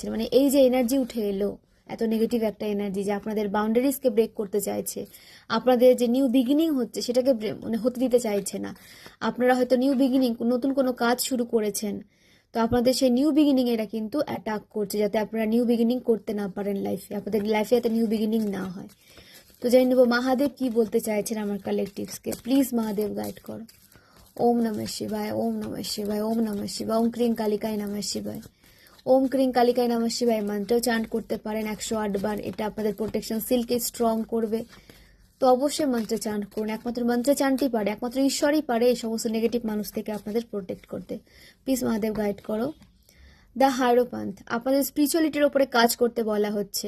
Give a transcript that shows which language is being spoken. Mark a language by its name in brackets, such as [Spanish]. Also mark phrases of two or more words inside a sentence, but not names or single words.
[Bangla] মানে এই যে এনার্জি উঠে এলো, এত নেগেটিভ একটা এনার্জি যে আপনাদের বাউন্ডারিজকে ব্রেক করতে চাইছে, আপনাদের যে [English] new beginning [Bangla] হচ্ছে সেটাকে মানে হতে দিতে চাইছে না। আপনারা হয়তো [English] new beginning, [Bangla] নতুন কোনো কাজ শুরু করেছেন, তো আপনাদের সেই [English] new beginning [Bangla] এরা কিন্তু অ্যাটাক করছে, যাতে আপনারা [English] new beginning [Bangla] করতে না পারেন লাইফে, আপনাদের লাইফে যাতে [English] new beginning [Bangla] না হয়। তো জেনে নেব মহাদেব কি বলতে চাইছেন আমার কালেকটিভসকে। প্লিজ মহাদেব গাইড করো। [Sanskrit] ওম নমঃ শিবায়, ওম নমঃ শিবায়, ওম নমঃ শিবায়, ওম ক্রিং কালিকায় নমঃ শিবায়, ওম ক্রিং কালিকায় নমঃ শিবায় [Bangla] মন্ত্রও চান্ট করতে পারেন 108 বার। এটা আপনাদের প্রোটেকশন সিলকে স্ট্রং করবে। তো অবশ্যই মন্ত্রে চান্ট করুন। একমাত্র মন্ত্রে চান্টই পারে, একমাত্র ঈশ্বরই পারে এই সমস্ত নেগেটিভ মানুষ থেকে আপনাদের প্রোটেক্ট করতে। প্লিজ মহাদেব গাইড করো। দ্য হাইরোপ্যান্থ, আপনাদের স্পিরিচুয়ালিটির ওপরে কাজ করতে বলা হচ্ছে।